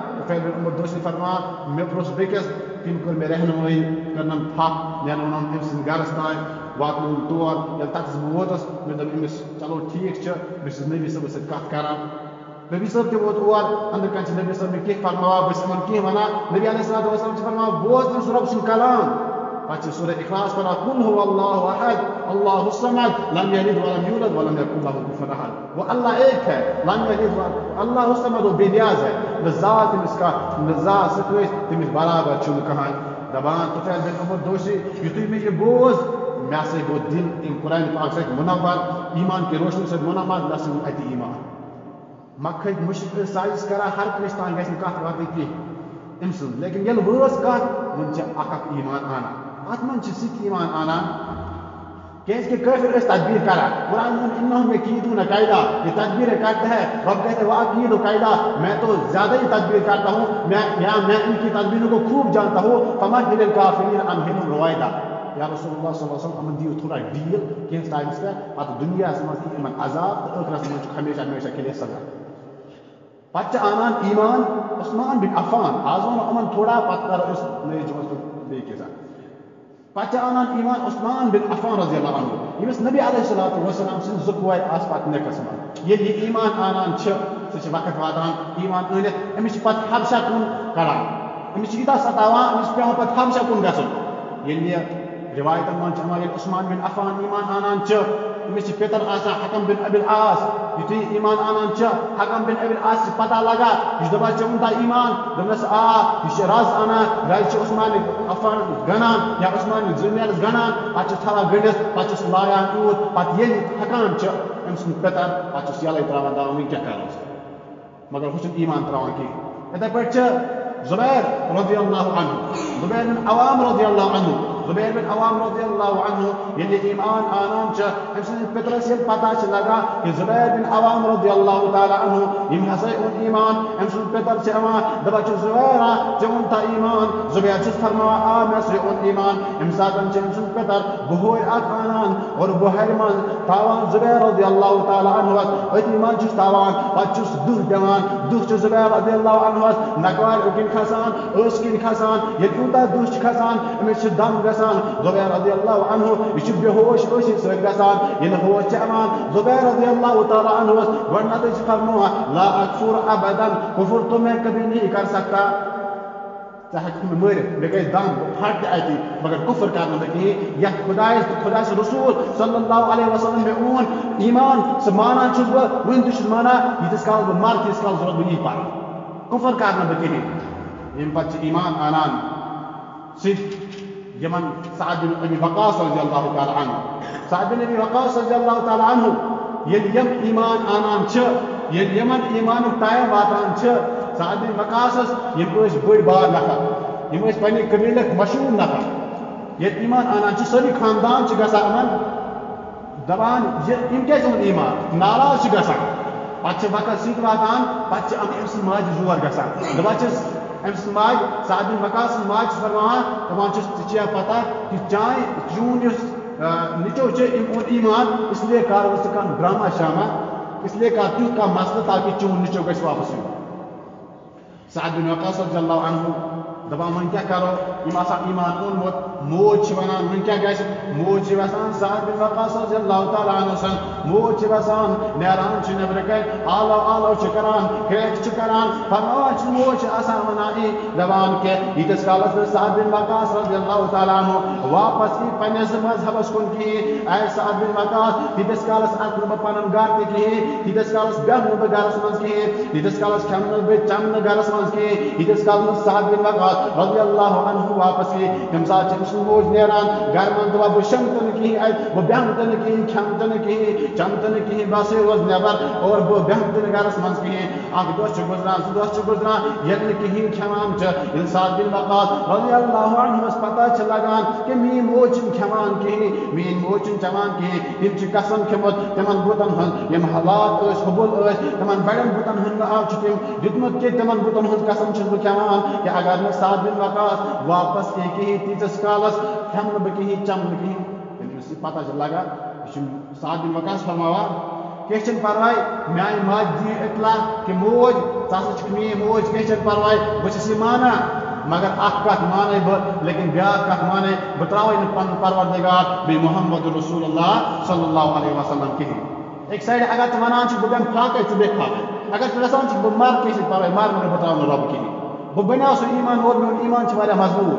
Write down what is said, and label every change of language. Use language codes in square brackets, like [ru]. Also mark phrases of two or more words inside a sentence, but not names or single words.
[ks] طفیل بن عمر دوسی فرمان مے پرس بیکس تم کر مے رہنمائی کرنم تھک نیرن أمۍ سٕنٛدِ گرس تام واتنوم تور ییٚلہِ تتس بہٕ ووتُس مےٚ دوٚپ أمِس چلو ٹھیٖک چھُ بہٕ چھُس نبی صٲبس سۭتۍ کتھ کران نبی صٲب تہِ ووت اور أنٛدرٕ کنہِ چھِ نبی صٲب مےٚ کینٛہہ فرماوان بہٕ چھُس یِمن کینٛہہ ونان نبی [ar] علیہ الصلوۃ والسلام [ks] چھِ فرماوان بوز تٔمِس رۄب سُنٛد کلام پتہٕ چھِ سورہ اخلاص پران قل [ar] هو الله احد الله الصمد لم يلد ولم يولد ولم يكن له كفوا احد [ur] وہ اللہ ایک ہے [ar] لم يلد اللہ الصمد [ur] وہ بے نیاز ہے [ks] نہ ذات تٔمِس کانٛہہ نہ ذات سۭتۍ تٔمِس برابر چھُنہٕ کٕہٕنۍ دپان طفیل بن عمر دوسی یُتھُے مےٚ یہِ بوز مےٚ ہسا گوٚو دل اَمہِ قرآن پاک سۭتۍ مُنور [ur] ایمان کی روشنی [ks] سۭتۍ مُنور مےٚ ہسا گوٚو اَتہِ ایمان مےٚ کھٔتۍ مُشک سازش کران ہر کٲنٛسہِ تام گژھِ نہٕ کتھ واتٕنۍ کینٛہہ أمۍ سُنٛد لیکن ییٚلہِ وٲژ کتھ وۄنۍ چھِ اکھ ایمان انان اتھ منٛز چھِ سُہ تہِ ایمان انان کیازکہِ کٲفر ٲسۍ تدبیر کران قرآن [ar] انہم یکیدون کیدا [ur] یہ تدبیر کرتا ہے رب کہتے ہیں [ar] واکید قیدا [ur] میں تو زیادہ ہی تدبیر کرتا ہوں میں ان کی تدبیروں کو خوب جانتا ہوں [ar] فمہل الکافرین امہلہم رویدا [ks] یا رسول اللہ [ar] صلی اللہ علیہ وسلم [ks] امن دیو تھوڑا ڈیل کینٛہہ ٹایمس پہ پتہٕ دُنیاہس منٛز یی یِمن عذاب تہٕ ٲخرس منٛز چھُ ہمیشہ ہمیشہ [ur] کے لیے سزا [ks] پتہٕ چھِ انان ایمان عثمان بن عفان آز ونو یِمن تھوڑا پتہٕ کرو أسۍ نٔیِس جُمعس پٮ۪ٹھ بیٚیہِ کینٛژھا پتہٕ چھِ انان ایمان عثمان بن عفان [ar] رضی اللہ عنہ [ks] ییٚمِس نبی [ar] علیہ الصلوۃ والسلام [ks] سٕنٛدۍ زٕ کورِ آسہٕ پتہٕ نِکس منٛز ییٚلہِ یہِ ایمان انان چھِ سُہ چھِ وقت واتان ایمان أنِتھ أمِس چھِ پتہٕ حبشہ کُن کڑان أمِس چھِ یوٗتاہ ستاوان أمِس چھِ پیٚوان پتہٕ حبشہ کُن گژھُن ییٚلہِ یہِ روایتن منٛز چھِ یِوان ییٚلہِ عثمان بن عفان ایمان انان چھِ أمِس چھِ پِتر آسان حکم بن ابی العاص یُتھُے ایمان انان چھِ حکم بن ابی العاص چھِ پتہ لگان یہِ چھُ دپان ژےٚ ووٚنتا ایمان دوٚپنس آ یہِ چھِ رز انان رز چھِ عثمان عفان گنان یا عثمان زٔمیٖنس گنان پتہٕ چھُس تھاوان گٔنڈِتھ پتہٕ چھُس لایان یوٗت پتہٕ ییٚلہِ ہٮ۪کان چھِ أمۍ سُنٛد پِتر پتہٕ چھُس یَلے تراوان دپان وۄنۍ کیٛاہ کرو مگر ہُہ چھُنہٕ ایمان تراوان کینٛہہ یِتھے پٲٹھۍ چھِ زبیر [ar] رضی اللہ عنہ [ks] زبیر بن عوام [ar] رضی اللہ عنہ [ks] زبیر بن عوام [ar] رضی اللہ عنہ [ks] ییٚلہِ ایمان انان چھِ أمۍ سٕنٛدِس پِترس ییٚلہِ پتہ چھِ لگان کہِ زبیر بن عوام [ar] رضی اللہ تعالیٰ عنہ [ks] ییٚمۍ ہسا اوٚن ایمان أمۍ سُنٛد پِتر چھِ یِوان دپان چھُ زبیرا ژےٚ اوٚنتا ایمان زبیر چھُس فرماوان آ مےٚ ہسا اوٚن ایمان اَمہِ ساتہٕ چھِ أمۍ سُنٛد پِتر بُہوٲرۍ اکھ انان اور بُہارِ منٛز تھاوان زبیر [ar] رضی اللہ تعالیٰ [ks] عنہس أتی منٛز چھُس تھاوان پتہٕ چھُس دٕہ دِوان دٕہ چھُ زبیر [ar] رضی اللہ [ks] عنہس نقوارِ کِنۍ کھسان ٲسۍ کِنۍ کھسان ییٚلہِ یوٗتاہ دٕہ چھُ کھسان أمِس چھِ دم گژھان زبیر [ar] رضی اللہ عنہ [ks] یہ چھُ بے ہوش ٲسِتھ سۭتۍ گژھان ییٚلہِ ہوش چھِ یِوان زبیر [ar] رضی اللہ تعالیٰ [ks] عنہس گۄڈنیٚتھٕے چھِ فرماوان [ar] لا اکفر ابدا [ur] کفر تو میں کبھی نہیں کر سکتا [ks] ژٕ ہیٚککھ مےٚ مٲرِتھ مےٚ گژھِ دم بہٕ پھٹہٕ اَتی مگر کفر کرٕ نہٕ بہٕ کِہیٖنۍ یتھ خۄدا سُنٛد رسوٗل [ar] صلی اللہ علیہ وسلم [ks] مےٚ اوٚن ایمان سُہ مانان چھُس بہٕ وُنہِ تہِ چھُس مانان ییٖتِس کالس بہٕ مرٕ تیٖتِس کالس روزٕ بہٕ یی پران کفر کرٕ نہٕ بہٕ کِہیٖنۍ ییٚمہِ پتہٕ چھِ ایمان انان سُہ یمن سعد بن ابی وقاص [ar] رضی اللہ تعالیٰ عنہ [ks] سعد بن ابی وقاص [ar] رضی اللہ تعالیٰ عنہ [ks] ییٚلہِ یِم ایمان انان چھِ ییٚلہِ یِمن ایمانُک ٹایم واتان چھِ سعد بن وقاصس یِم ٲسۍ بٔڑۍ بار نفر یِم ٲسۍ پننہِ قبیٖلٕکۍ مشہوٗر نفر ییٚلہِ ایمان انان چھِ سٲری خاندان چھِ گژھان یِمن دپان یِم کیازِ اوٚن ایمان ناراض چھِ گژھان پتہٕ چھِ وقت سۭتۍ واتان پتہٕ چھِ أمۍ سٕنٛز ماجہِ زور گژھان دپان چھِس أمۍ سٕنٛز ماجہِ سعد بن وقاص سٕنٛز ماجہِ چھِ فرماوان دپان چھِس ژےٚ چھیا پتہ کہِ چون یُس نیٚچو چھُ أمۍ اوٚن ایمان [ur] اس لیے [ks] کر وۄنۍ ژٕ کانٛہہ ڈراما شاما [ur] اس لیے [ks] کر تیُتھ کانٛہہ مسلہٕ تاکہِ چون نیٚچو گژھِ واپس یُن سعد بن وقاص [ar] رضی اللہ عنہ [ks] دپان وۄنۍ کیٛاہ کرو یِم آسان ایمان اوٚنمُت موج چھِ ونان وۄنۍ کیٛاہ گژھِ موج چھِ ویسان سعد بن وقاص [ar] رضی اللہ تعالیٰ عنہ [ks] سُنٛد موج چھِ ویسان نیران چھِ نیٚبرٕ کَنۍ آلو آلو چھِ کران کھریٚکھ چھِ کران فرماوان چھِ موج چھِ آسان ونان یی دپان کہِ ییٖتِس کالس نہٕ سعد بن وقاص [ar] رضی اللہ تعالیٰ عنہ [ks] واپس یی پننِس مذہبس کُن کِہیٖنۍ اے سعد بن وقاص تیٖتِس کالس اژٕ نہٕ بہٕ پنُن گرٕ تہِ کِہیٖنۍ تیٖتِس کالس بیٚہمہٕ نہٕ بہٕ گرس منٛز کِہیٖنۍ تیٖتِس کالس کھٮ۪مہٕ نہٕ بہٕ چٮ۪مہٕ نہٕ گرس منٛز کِہیٖنۍ ییٖتِس کالس نہٕ سعد بن وقاص [ar] رضی اللہ عنہ [ks] واپس یی تمہِ ساتہٕ چھِ أمۍ سٕنٛز موج نیران گرٕ منٛز دپان بہٕ شۄنٛگہٕ تہِ نہٕ کِہیٖنۍ اَتہِ بہٕ بیٚہمہٕ تہِ نہٕ کِہیٖنۍ کھٮ۪مہٕ تہِ نہٕ کِہیٖنۍ چٮ۪مہٕ تہِ نہٕ کِہیٖنۍ بہٕ ہسا روزٕ نٮ۪بر اور بہٕ بیٚہمہٕ تہِ نہٕ گرس منٛز کِہیٖنۍ اکھ دۄہ چھُ گُزران زٕ دۄہ چھِ گُزران ییٚلہِ نہٕ کِہیٖنۍ کھٮ۪وان چھِ ییٚلہِ سعد بن وقاص [ar] رضی اللہ [ks] عنہس پتہ چھِ لگان کہِ میٛٲنۍ موج چھِنہٕ کھٮ۪وان کِہیٖنۍ میٛٲنۍ موج چھِنہٕ چٮ۪وان کِہیٖنۍ تِم چھِ قسم کھیوٚمُت تِمن بُتن ہٕنٛز یِم حالات ٲسۍ حُبُل ٲسۍ تِمن بڑٮ۪ن بُتن ہُنٛد ناو چھُ تٔمۍ دیُتمُت کہِ تِمن بُتن ہٕنٛز قسم چھُس بہٕ کھٮ۪وان کہِ اگر نہٕ سعد بن وقاص واپس یی کِہیٖنۍ تیٖتِس کالس کھٮ۪مہٕ نہٕ بہٕ کِہیٖنۍ چٮ۪مہٕ نہٕ کِہیٖنۍ ییٚلہِ أمِس یہِ پتہ چھِ لگان یہِ چھُ سعد بن وقاص فرماوان کینٛہہ چھُنہٕ پرواے میانہِ ماجہِ دِیِو اطلاع کہِ [ur] موج میری موج کی پرواے بس یہ مانا [ks] مگر اخ کت مانے لیکن بیاکھ کت مانے بہ تراوے پن پروردگار بی محمد رسول اللہ [ar] صلی اللہ علیہ وسلم [ks] کہین ایک سائڈ اگر ژٕ ونان بہ بیہم پھاکے ژٕ بیہہ پھاکے اگر ژٕ یژھان بہ مر کینٛہہ سۭتۍ پرواے مر مگر بہ تراو رب کہین بہ بناو سُہ ایمان اور میون ایمان چھ واریاہ